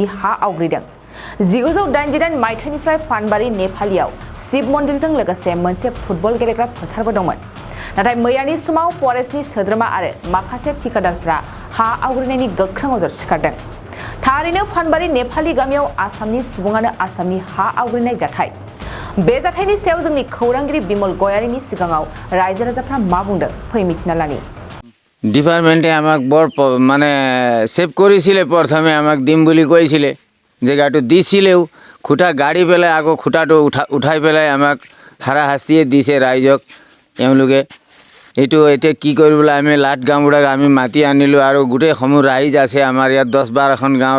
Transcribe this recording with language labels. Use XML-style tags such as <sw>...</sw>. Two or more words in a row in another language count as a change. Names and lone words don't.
<brx>हा आवग्रिदों 1988 मायथाइनिफ्राय फानबारि नेपालियाव शिव मन्दिरजों लोगोसे मोनसे फुटबल गेलेग्रा फोथारबो दंमोन नाथाय मैयानि समाव फरेस्टनि सोद्रोमा आरो माखासे ठिकादारफ्रा हा आवग्रिनायनि गोख्रों अजद सिखारदों थारैनो फानबारि नेपालि गामियाव आसामनि सुबुङानो आसामनि हा आवग्रिनाय जाथाय बे जाथायनि सायाव जोंनि खौरांगिरि बिमल गयारिनि सिगाङाव रायजो राजाफ्रा मा बुंदों फै मिथिना लानि</brx> <as>डिपार्टमेन्टे आमाक बर माने सेभ কৰিছিলে প্ৰথমে আমাক দিম বুলি কৈছিলে জেগাটো দিছিলেও খুঁটা গাড়ি পেলাই আকৌ খুঁটাটো উঠাই পেলাই আমাক হাৰাশাস্তিয়ে দিছে ৰাইজক এওঁলোকে এইটো এতিয়া কি কৰিবলৈ আমি লাট গাঁওবুঢ়াক আমি মাতি আনিলোঁ আৰু গোটেই সমূহ ৰাইজ আছে আমাৰ ইয়াত 10-12খন গাঁও</as>